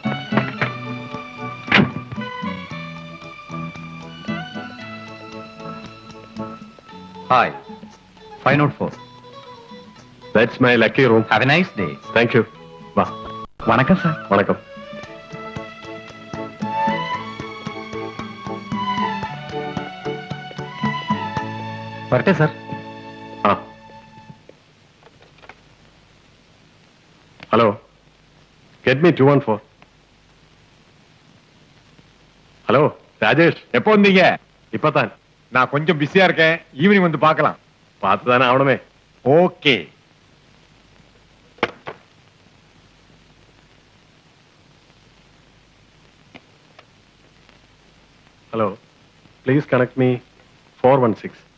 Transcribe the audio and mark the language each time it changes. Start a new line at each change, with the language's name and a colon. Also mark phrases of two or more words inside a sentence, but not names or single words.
English: ഹായ്, 504. that's my lucky room. have a nice day. thank you.
Malayalam: വാ.
Tamil: வணக்கம் சார். വണക്കം.
Malayalam: വരട്ടെ സാർ.
English: ആ, hello, get me 214.
Tamil: ஹலோ ராஜேஷ், எப்போ வந்தீங்க? இப்பதான். நான் கொஞ்சம் பிஸியா இருக்கேன், ஈவினிங் வந்து பார்க்கலாம். பார்த்துதானே ஆகணுமே. ஓகே.
English: hello, please connect me 416.